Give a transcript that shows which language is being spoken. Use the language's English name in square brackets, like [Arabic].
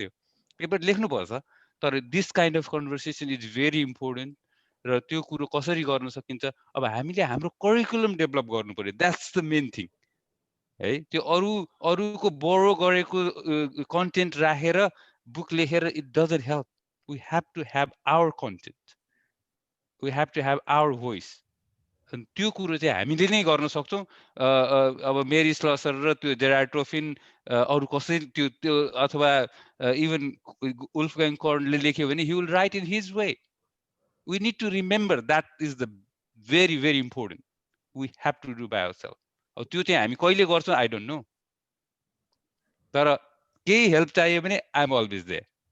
[Nepali] त्यो पेपर लेख्नुपर्छ, तर [English] This kind of conversation is very important. [Nepali] र त्यो कुरो कसरी गर्न सकिन्छ, अब हामीले हाम्रो करिकुलम डेभलप गर्नु पर्यो, [English] that's the main thing [Nepali] है। त्यो अरूको बोरो गरेको कन्टेन्ट राखेर बुक लेखेर [English] It doesn't help. We have to have our content. We have to have our voice. [Nepali] अनि त्यो कुरो चाहिँ हामीले नै गर्न सक्छौँ। अब मेरी स्लसर र त्यो जेरार्ड टोफिन अरू कसैले त्यो अथवा इभन वुल्फगाङ कर्नले लेख्यो भने [English] he will write in his way. We need to remember that is the very very important. We have to do by ourselves. [Nepali] अब त्यो चाहिँ हामी कहिले गर्छौँ [English] I don't know. [Nepali] तर केही हेल्प चाहियो भने [English] I am always there.